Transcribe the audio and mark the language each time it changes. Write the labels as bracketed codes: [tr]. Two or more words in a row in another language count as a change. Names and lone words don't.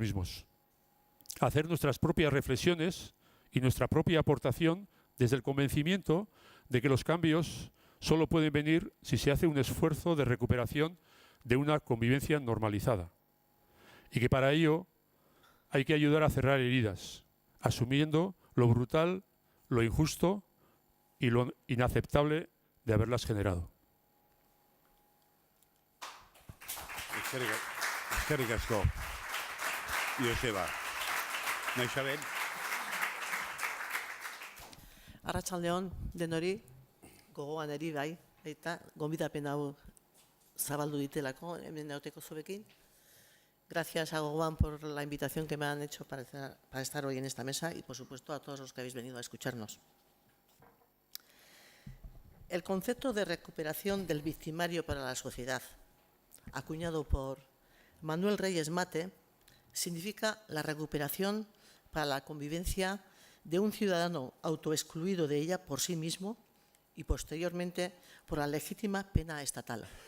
[es] mismos, hacer nuestras propias reflexiones y nuestra propia aportación desde el convencimiento de que los cambios solo pueden venir si se hace un esfuerzo de recuperación de una convivencia normalizada y que para ello hay que ayudar a cerrar heridas, asumiendo lo brutal, lo injusto y lo inaceptable de haberlas generado. [eu] Eskerrik asko, Joseba. Isabel. Arratsaldeon denori, gogoan eri bai, eta gonbidapen hau zabaldu ditelako hemen egoteko zuekin. [es] Gracias a Gogoan por la invitación que me han hecho para estar hoy en esta mesa y, por supuesto, a todos los que habéis venido a escucharnos. El concepto de recuperación del victimario para la sociedad, acuñado por Manuel Reyes Mate, significa la recuperación para la convivencia de un ciudadano autoexcluido de ella por sí mismo y, posteriormente, por la legítima pena estatal.